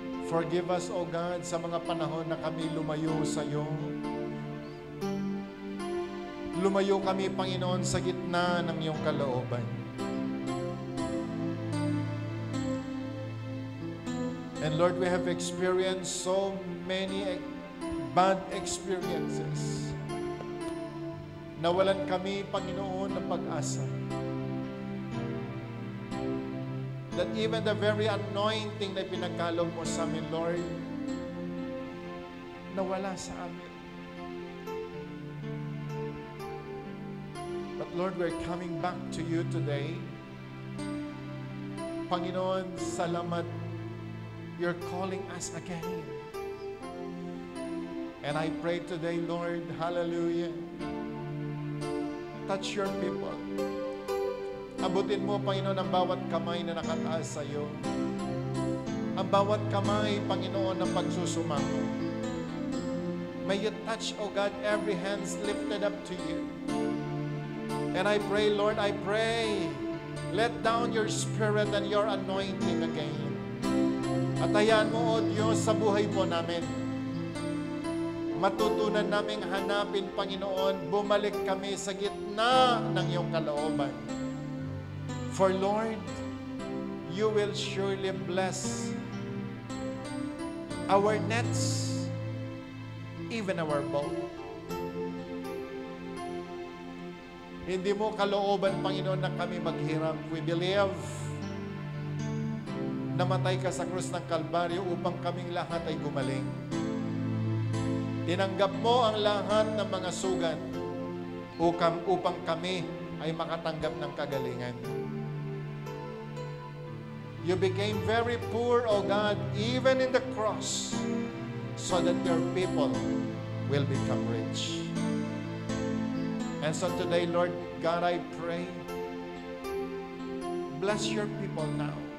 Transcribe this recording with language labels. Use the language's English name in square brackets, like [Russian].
[English] Forgive us, O God, [Filipino] sa mga panahon na kami lumayo sa iyo. Lumayo kami, Panginoon, sa gitna ng iyong kalooban. [English] And Lord, we have experienced so many bad experiences. [Filipino] Nawalan kami, Panginoon, ng pag-asa. [English] That even the very anointing [Filipino] na pinagkaloob mo sa amin, Lord, nawala sa amin. [English] But Lord, we're coming back to you today. [Filipino] Panginoon, salamat. [English] You're calling us again. And I pray today, Lord, hallelujah, touch your people. [Filipino] Abutin mo, Panginoon, ang bawat kamay na nakataas sa iyo. Ang bawat kamay, Panginoon, na pagsusumamo. [English] May you touch, O God, every hands lifted up to you. And I pray, Lord, I pray, let down your spirit and your anointing again. [Filipino] At hayaan mo, O Diyos, sa buhay po namin. Matutunan naming hanapin, Panginoon, bumalik kami sa gitna ng iyong kalooban. [English] For Lord, you will surely bless our nets, even our boat. [Filipino] Hindi mo kalooban, Panginoon, na kami maghirap. [English] We believe [Filipino] namatay ka sa krus ng Kalbaryo upang kaming lahat ay gumaling. Tinanggap mo ang lahat ng mga sugat upang kami ay makatanggap ng kagalingan. [English] You became very poor, O God, even in the cross, so that your people will become rich. And so today, Lord God, I pray, bless your people now.